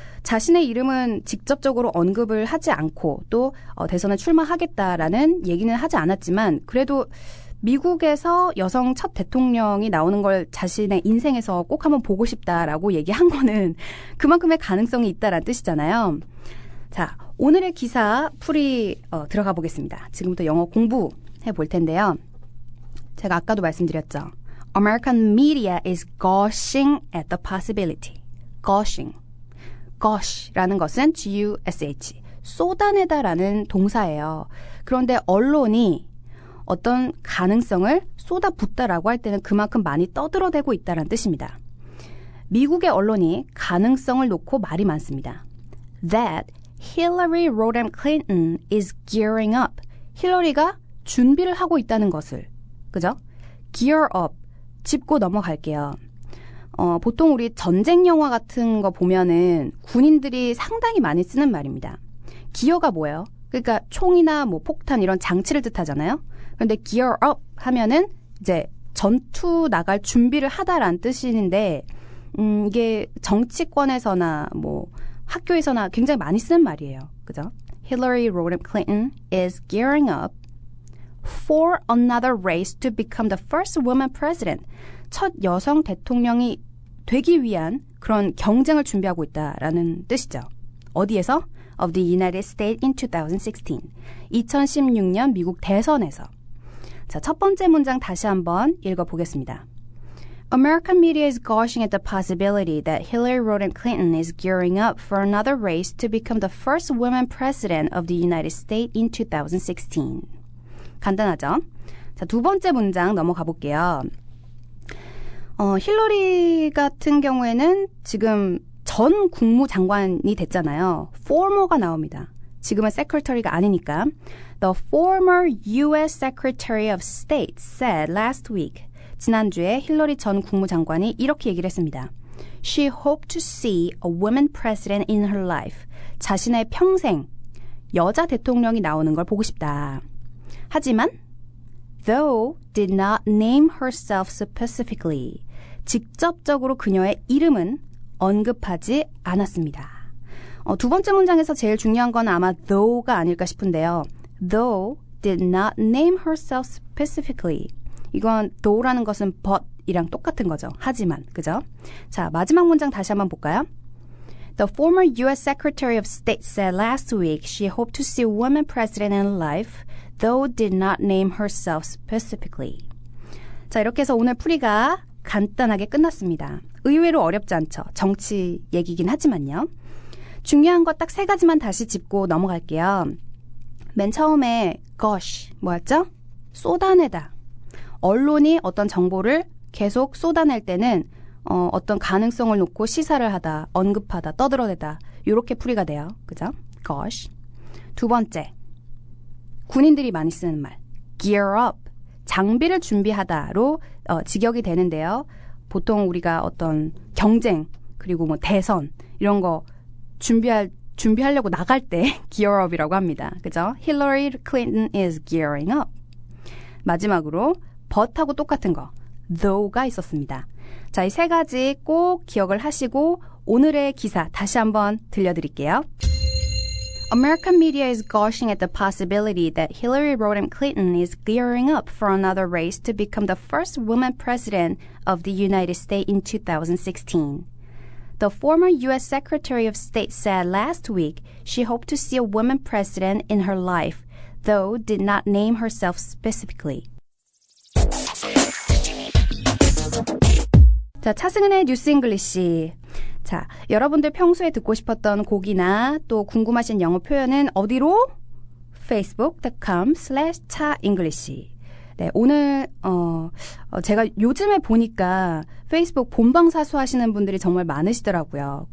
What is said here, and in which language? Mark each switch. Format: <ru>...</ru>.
<ko>자신의 이름은 직접적으로 언급을 하지 않고 또 대선에 출마하겠다라는 얘기는 하지 않았지만 그래도 미국에서 여성 첫 대통령이 나오는 걸 자신의 인생에서 꼭 한번 보고 싶다라고 얘기한 거는 그만큼의 가능성이 있다라는 뜻이잖아요. 자, 오늘의 기사 풀이 들어가 보겠습니다. 지금부터 영어 공부해 볼 텐데요. 제가 아까도 말씀드렸죠.</ko> <en>American media is gushing at the possibility. gushing.</en> <ko>gush라는 것은 G-U-S-H. 쏟아내다라는 동사예요. 그런데 언론이 어떤 가능성을 쏟아붓다라고 할 때는 그만큼 많이 떠들어대고 있다는 뜻입니다. 미국의 언론이 가능성을 놓고 말이 많습니다.</ko> <en>That Hillary Rodham Clinton is gearing up.</en> <ko>힐러리가 준비를 하고 있다는 것을. 그죠? gear up. 짚고 넘어갈게요. 보통 우리 전쟁 영화 같은 거 보면은 군인들이 상당히 많이 쓰는 말입니다. 기어가 뭐예요? 그러니까 총이나 뭐 폭탄 이런 장치를 뜻하잖아요. 그런데 gear up 하면은 이제 전투 나갈 준비를 하다라는 뜻인데 이게 정치권에서나 뭐 학교에서나 굉장히 많이 쓰는 말이에요. 그죠?</ko> <en>Hillary Rodham Clinton is gearing up for another race to become the first woman president.</en> <ko>첫 여성 대통령이 되기 위한 그런 경쟁을 준비하고 있다라는 뜻이죠. 어디에서?</ko> <en>Of the United States in 2016.</en> <ko>2016년 미국 대선에서. 자, 첫 번째 문장 다시 한번 읽어보겠습니다.</ko> <en>American media is gushing at the possibility that Hillary Rodham Clinton is gearing up for another race to become the first woman president of the United States in 2016.</en> <ko>간단하죠? 자, 두 번째 문장 넘어가 볼게요. 힐러리 같은 경우에는 지금 전 국무장관이 됐잖아요. former가 나옵니다. 지금은 secretary가 아니니까.</ko> <en>The former U.S. Secretary of State said last week.</en> <ko>지난주에 힐러리 전 국무장관이 이렇게 얘기를 했습니다.</ko> <en>She hoped to see a woman president in her life.</en> <ko>자신의 평생 여자 대통령이 나오는 걸 보고 싶다. 하지만</ko> <en>though did not name herself specifically.</en> <ko>직접적으로 그녀의 이름은 언급하지 않았습니다. 두 번째 문장에서 제일 중요한 건 아마 though가 아닐까 싶은데요.</ko> <en>Though did not name herself specifically.</en> <ko>이건 though라는 것은 but이랑 똑같은 거죠. 하지만, 그죠? 자, 마지막 문장 다시 한번 볼까요?</ko> <en>The former U.S. Secretary of State said last week she hoped to see a woman president in life, though did not name herself specifically.</en> <ko>자, 이렇게 해서 오늘 풀이가 간단하게 끝났습니다. 의외로 어렵지 않죠? 정치 얘기긴 하지만요. 중요한 거 딱 3가지만 다시 짚고 넘어갈게요. 맨 처음에 gosh, 뭐였죠? 쏟아내다. 언론이 어떤 정보를 계속 쏟아낼 때는 어떤 가능성을 놓고 시사를 하다, 언급하다, 떠들어대다 이렇게 풀이가 돼요. 그죠? gosh. 두 번째, 군인들이 많이 쓰는 말 gear up, 장비를 준비하다로 직역이 되는데요. 보통 우리가 어떤 경쟁 그리고 뭐 대선 이런 거 준비하려고 나갈 때 gear up이라고 합니다. 그죠?</ko> <en>Hillary Clinton is gearing up.</en> <ko>마지막으로 but하고 똑같은 거 though가 있었습니다. 자, 이 3가지 꼭 기억을 하시고 오늘의 기사 다시 한번 들려드릴게요.</ko> <en>American media is gushing at the possibility that Hillary Rodham Clinton is gearing up for another race to become the first woman president of the United States in 2016. The former U.S. Secretary of State said last week she hoped to see a woman president in her life, though did not name herself specifically.</en> <ko>자, 차승은의 뉴스 잉글리시. 자, 여러분들 평소에 듣고 싶었던 곡이나 또 궁금하신 영어 표현은 어디로? facebook.com/차잉글리시. 네, 오늘 제가 요즘에 보니까 페이스북 본방사수 하시는 분들이 정말 많으시더라고요.</ko>